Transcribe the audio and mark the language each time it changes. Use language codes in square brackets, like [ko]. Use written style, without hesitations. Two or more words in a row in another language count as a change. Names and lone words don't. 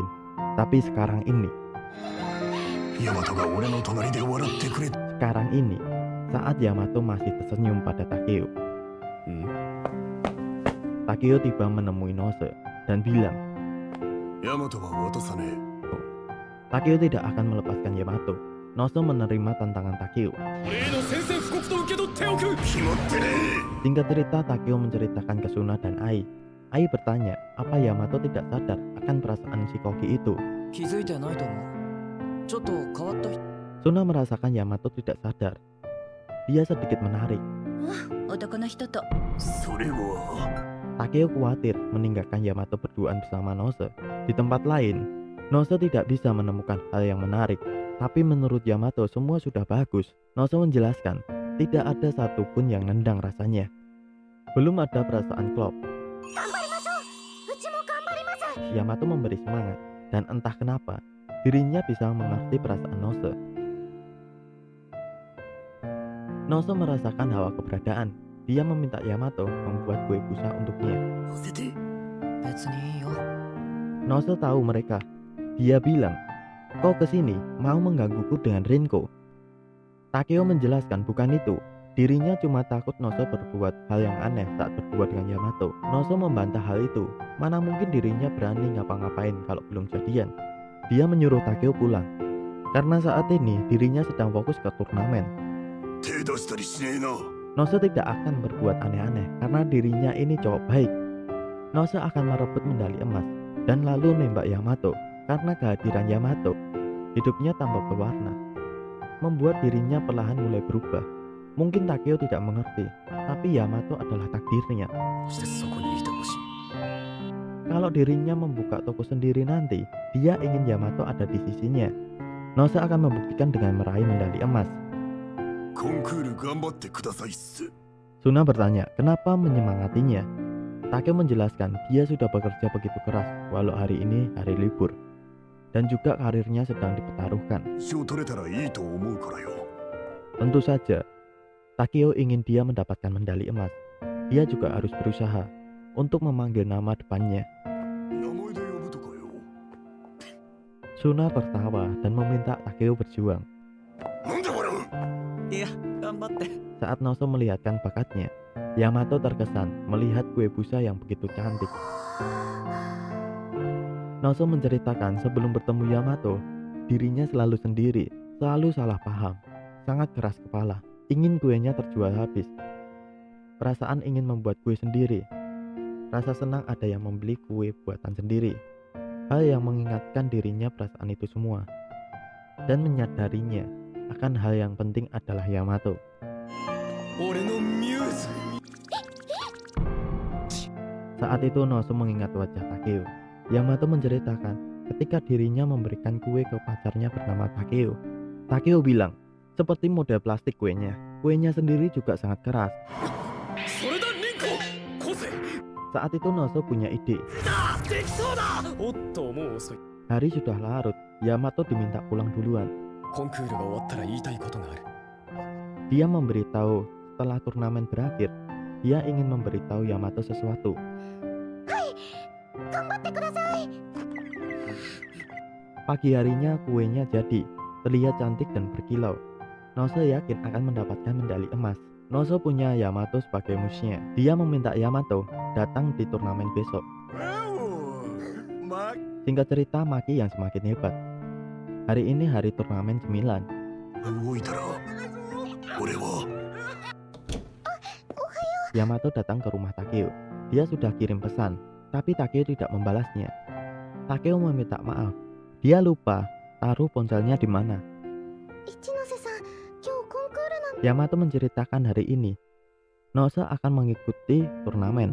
[id] Tapi sekarang ini, saat Yamato masih tersenyum pada Takeo. Takeo tiba menemui Noso dan bilang, Takeo tidak akan melepaskan Yamato. Nozo menerima tantangan Takeo. [ja] 俺への宣戦布告と受け取っておく。決まってね [id] Singkat cerita, Takeo menceritakan ke Suna dan Ai. Ai bertanya, apa Yamato tidak sadar akan perasaan si Koki itu? [ja] 気づいてないと思う。ちょっと変わった人。 [id] Suna merasakan Yamato tidak sadar. Dia sedikit menarik. [ja] 男の人と。それは [id] Takeo khawatir meninggalkan Yamato berduaan bersama Nozo. Di tempat lain, Nozo tidak bisa menemukan hal yang menarik. Tapi menurut Yamato semua sudah bagus. Nozo menjelaskan, tidak ada satupun yang nendang rasanya. Belum ada perasaan klop. Yamato memberi semangat, dan entah kenapa, dirinya bisa mengerti perasaan Nozo. Nozo merasakan hawa keberadaan. Dia meminta Yamato membuat kue busa untuknya. [ja] 乗せて。別にいいよ。 [id] Nozo tahu mereka. Dia bilang, kau kesini mau menggangguku dengan Rinko. Takeo menjelaskan bukan itu. Dirinya cuma takut Nozo berbuat hal yang aneh saat berdua dengan Yamato. Nozo membantah hal itu. Mana mungkin dirinya berani ngapa-ngapain kalau belum jadian. Dia menyuruh Takeo pulang. Karena saat ini dirinya sedang fokus ke turnamen. [ja] 手出したりしねえな。 [id] Nozo tidak akan berbuat aneh-aneh karena dirinya ini cowok baik. Nozo akan merebut medali emas dan lalu nembak Yamato. Karena kehadiran Yamato, hidupnya tambah berwarna, membuat dirinya perlahan mulai berubah. Mungkin Takeo tidak mengerti, tapi Yamato adalah takdirnya. [ja] そしてそこにいてほしい。 [id] Kalau dirinya membuka toko sendiri nanti, dia ingin Yamato ada di sisinya. Nozo akan membuktikan dengan meraih medali emas. [ja] コンクール頑張ってくださいっす。 [id] Suna bertanya, kenapa menyemangatinya? Takeo menjelaskan dia sudah bekerja begitu keras, walau hari ini hari libur. Dan juga karirnya sedang dipertaruhkan. [ja] 賞取れたらいいと思うからよ。 [id] Tentu saja, Takeo ingin dia mendapatkan medali emas. Dia juga harus berusaha untuk memanggil nama depannya. [ja] 名前で呼ぶとかよ。 [id] Suna tertawa dan meminta Takeo berjuang. [ja] なんで笑う。いや、頑張って。 [id] Saat Nozo melihatkan bakatnya, Yamato terkesan melihat kue busa yang begitu cantik. Nozo menceritakan sebelum bertemu Yamato, dirinya selalu sendiri, selalu salah paham, sangat keras kepala, ingin kuenya terjual habis. Perasaan ingin membuat kue sendiri. Rasa senang ada yang membeli kue buatan sendiri. Hal yang mengingatkan dirinya perasaan itu semua. Dan menyadarinya akan hal yang penting adalah Yamato. [ja] 俺のミューズ。 [id] Saat itu Nozo mengingat wajah Takeo. Yamato menceritakan ketika dirinya memberikan kue ke pacarnya bernama Takeo. Takeo bilang, seperti model plastik kuenya. Kuenya sendiri juga sangat keras. [ja] それだリンコ。コセ。 [id] Saat itu Nozo punya ide. [ja] だできそうだ。おっともう遅い。 [id] Hari sudah larut. Yamato diminta pulang duluan. [ja] コンクールが終わったら言いたいことがある。 [id] Dia memberitahu setelah turnamen berakhir. Dia ingin memberitahu Yamato sesuatu. Pagi harinya kuenya jadi, terlihat cantik dan berkilau. Nozo yakin akan mendapatkan medali emas. Nozo punya Yamato sebagai musuhnya. Dia meminta Yamato datang di turnamen besok. Singkat cerita, Maki yang semakin hebat. Hari ini hari turnamen 9. [ja] 動いたら俺は [id] Yamato datang ke rumah Takeo. Dia sudah kirim pesan, tapi Takeo tidak membalasnya. Takeo meminta maaf. Dia lupa taruh ponselnya di mana. Yamato menceritakan hari ini Nozo akan mengikuti turnamen.